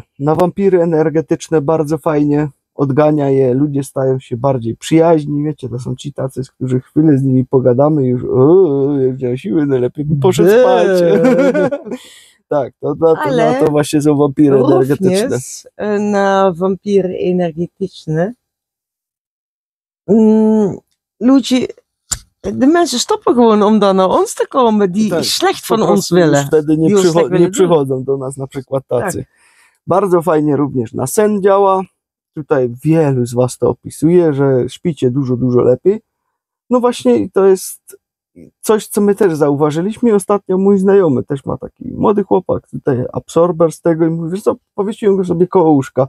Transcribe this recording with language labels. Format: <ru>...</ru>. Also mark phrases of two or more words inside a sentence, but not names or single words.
<pl>Na wampiry energetyczne bardzo fajnie odgania je, ludzie stają się bardziej przyjaźni, wiecie, to są ci tacy, z których chwilę z nimi pogadamy i już wziął siły, najlepiej bym poszedł spać. Tak, na to właśnie są wampiry energetyczne. Na wampiry energetyczne ludzie,</pl> <nl>de mensen stoppen gewoon om dan naar ons te komen die</nl> <pl>tak,</pl> <nl>slecht van ons willen.</nl> <pl>Wtedy nie przychodzą do nas na przykład tacy. Tak. Bardzo fajnie również na sen działa. Tutaj wielu z was to opisuje, że śpicie dużo, dużo lepiej. No właśnie to jest coś, co my też zauważyliśmy. Ostatnio mój znajomy też ma taki młody chłopak, tutaj absorber z tego i mówi, wiesz co, powiesiłem go sobie koło łóżka.</pl>